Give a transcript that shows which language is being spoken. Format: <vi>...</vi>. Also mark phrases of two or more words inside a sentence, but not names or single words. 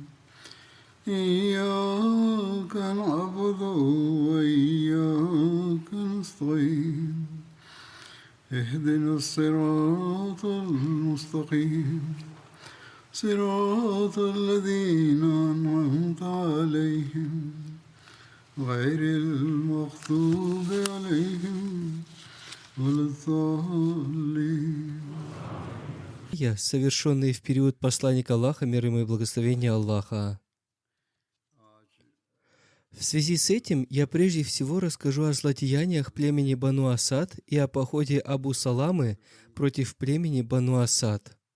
<ar>إياك نعبد وإياك نستعين اهدنا الصراط المستقيم صراط الذين أنعمت عليهم غير المغضوب عليهم ولا الضالين.</ar> <ru>Совершенные в период посланника Аллаха, мир ему и благословения Аллаха. В связи с этим я прежде всего расскажу о злодеяниях племени Бану Асад и о походе Абу Саламы против племени Бану Асад.</ru>